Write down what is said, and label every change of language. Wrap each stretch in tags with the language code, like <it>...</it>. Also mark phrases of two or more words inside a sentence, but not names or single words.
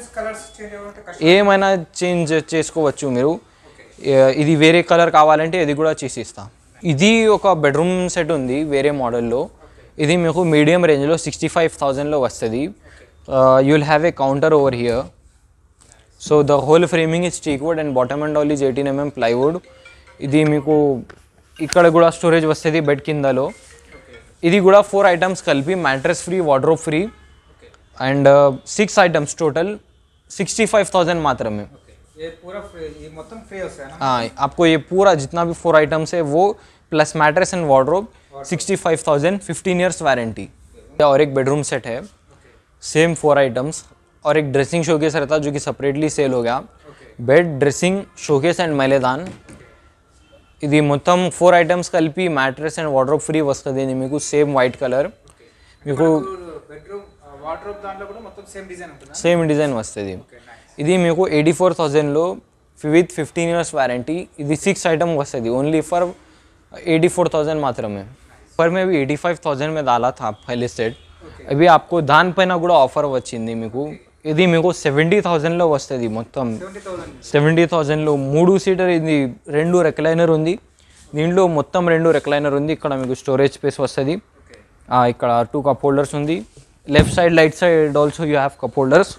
<te>ఏమైనా చేంజ్ చేసుకోవచ్చు మీరు. ఇది వేరే కలర్ కావాలంటే ఇది కూడా చేసిస్తా. ఇది ఒక</te> <en>bedroom set</en> <te>ఉంది వేరే మోడల్లో. ఇది మీకు</te> <en>medium range-lo</en> <te>65,000లో వస్తుంది.</te> <en>You will have a counter over here. So the whole framing is teak wood and bottom and all is 18 mm plywood.</en> <te>ఇది మీకు ఇక్కడ కూడా స్టోరేజ్ వస్తుంది బెడ్ కిందలో. ఇది కూడా 4 ఐటమ్స్ కలిపి</te> <en>mattress free, wardrobe free and 6 items total</en> <te>65,000 मात्रा</te> <hi>ये पूरा ये मतलब फ्री होता है ना? हाँ, आपको ये पूरा जितना भी 4 आइटम्स है वो प्लस</hi> <en>mattress and wardrobe</en> <hi>65,000,</hi> <en>15 years warranty.</en> <hi>और एक बेडरूम सेट है,</hi> <en>same 4 items</en> <hi>और एक</hi> <en>dressing showcase</en> <hi>रहता जो कि</hi> <en>separately sell</en> <hi>हो गया.</hi> <en>Bed, dressing, showcase and मैलेदान.</en> <te>ఇది మొత్తం 4 ఐటమ్స్ కలిపి</te> <en>mattress and wardrobe free</en> <te>వస్తుంది. మీకు</te> <en>same white colour.</en> <te>మీకు</te> <en>bedroom wardrobe</en> <te>దాంట్లో కూడా మొత్తం</te> <en>same design</en> <te>వస్తుంది. ఇది మీకు 84,000లో</te> <en>with 15 years warranty.</en> <te>ఇది 6 ఐటమ్ వస్తుంది</te> <en>only for 84,000</en> <te>మాత్రమే.</te> <hi>पर मैं भी 85,000 में डाला था पहले सेट. अभी आपको</hi> <te>దానిపైన కూడా ఆఫర్ వచ్చింది మీకు. ఇది మీకు 70,000లో వస్తుంది. మొత్తం 70,000లో 3 సీటర్. ఇది 2 రెక్లైనర్ ఉంది దీంట్లో, మొత్తం 2 రెక్లైనర్ ఉంది. ఇక్కడ మీకు</te> <en>storage space</en> <te>వస్తుంది. ఇక్కడ</te> <en>2 cup holders</en> <te>ఉంది.</te> <en>Left side, right side also you have cup holders.</en>